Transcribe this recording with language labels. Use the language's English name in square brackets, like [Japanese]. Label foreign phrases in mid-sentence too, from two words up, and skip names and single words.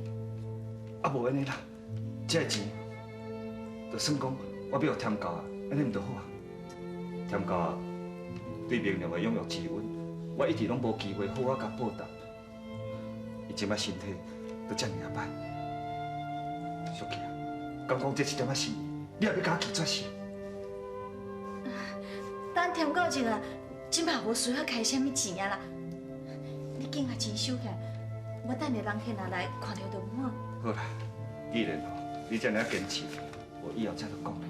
[Min Nan Chinese] 啊，无安尼啦，这个钱，就算讲我要互添教啊，安尼毋就好啊？添教啊，对明良的养育之恩，我一直拢无机会好好甲报答。伊即摆身体都遮尔啊歹，书记啊，敢讲这一点仔心意，你也要甲我拒绝是？等添到一个，即嘛无需要开什么钱啊啦。你紧把钱收起来，我等下人客若来看到就好。好啦，既然吼你遮尔坚持，我以后才就讲啦。